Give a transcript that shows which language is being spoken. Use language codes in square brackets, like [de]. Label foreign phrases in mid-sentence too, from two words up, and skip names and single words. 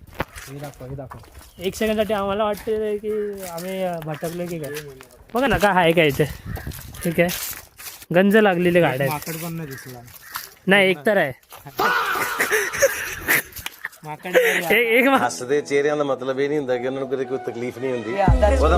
[mr] एक सेकंडसाठी आम्हाला वाटते की आम्ही भटकलो की काय. बघा ना काय आहे काय इथे. ठीक आहे गंज लागलेले गाड्या आहेत. माकड पण नाही दिसला. नाही एक तर आहे. एक [pa] ਹੱਸਦੇ ਚਿਹਰਿਆਂ ਦਾ ਮਤਲਬ ਇਹ ਨਹੀਂ ਹੁੰਦਾ ਕਿ ਉਹਨਾਂ ਨੂੰ ਕਦੇ ਕੋਈ ਤਕਲੀਫ ਨਹੀਂ ਹੁੰਦੀ ਉਹਦਾ